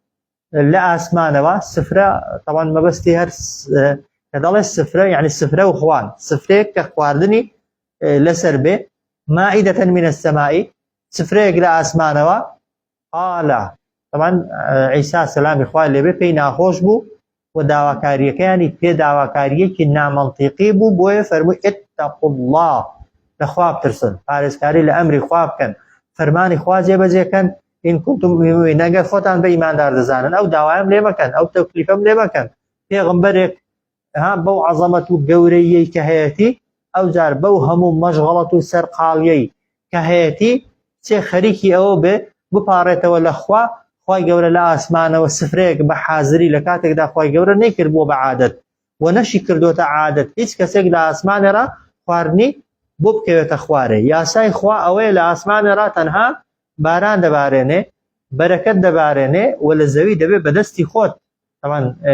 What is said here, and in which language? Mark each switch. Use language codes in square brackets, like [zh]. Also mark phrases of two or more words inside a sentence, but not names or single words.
[ckb] لە ئاسمانەوە سفرە طبعا مەبەستی هەر کە دەڵێ سفرە یعنی سفرە و خوان سفرەیەک کە خواردنی لەسەر بێ [ar] مائیدەتەن منە السەمائی [ckb] سفرەیەک لە ئاسمانەوە قالا طبعا عیسا سەلامی خوای لێبێ پێی ناخۆش بوو و داواکاریەکەیانی پێ داواکاریەکی نامەنتیقی بوو بۆیە فەرمووی [ar] اتقوا الله [ckb] لە خوا بترسن پارێزکاری لە ئەمری خوا بکەن فەرمانی خوا جێبەجێکەن [ar] إن كنتم مؤمنين [ckb] ئەگەر خۆتان بە ئیماندار دەزانن ئەو داوایم لێ مەکەن ئەو تەکلیفەم لێ مەکەن پێغەمبەرێک بەو عەزەمەت و گەورەیەی کە هەیەتی ئەو جار بەو هەموو مەشغەڵەت و سەرقاڵیەی کە هەیەتی چێ خەریکی ئەوە بێ بپارێتەوە لە خوا خوای گەورە لە ئاسمانەوە سفرەیەک بە حازری لە کاتێکدا خوای گەورە نەیکرد بۆ بە عادەت و نەشی کردوتە عادەت هیچ کەسێک لە ئاسمانێرا خواردنی بۆ بکەوێتە خوارێ یاسای خوا ئەوەیە لە ئاسمانێرا تەنها باران دەبارێنێ بەرەکەت دەبارێنێ و لە زەوی دەبێ بەدەستی خۆت طبعا